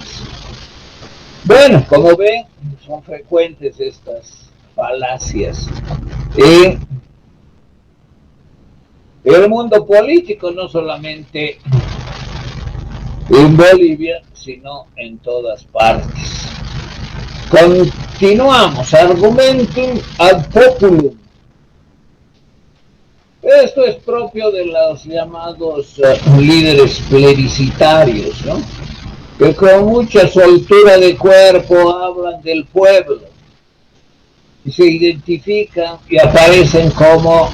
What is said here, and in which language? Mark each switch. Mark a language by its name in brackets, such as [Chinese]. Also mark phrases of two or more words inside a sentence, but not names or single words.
[Spanish] Bueno, como ven, son frecuentes estas falacias en el mundo político, no solamente en Bolivia, sino en todas partes. Continuamos, [Latin] argumentum ad populum. [Spanish] Esto es propio de los llamados líderes plebiscitarios, ¿no? Que con mucha soltura de cuerpo hablan del pueblo y se identifican y aparecen como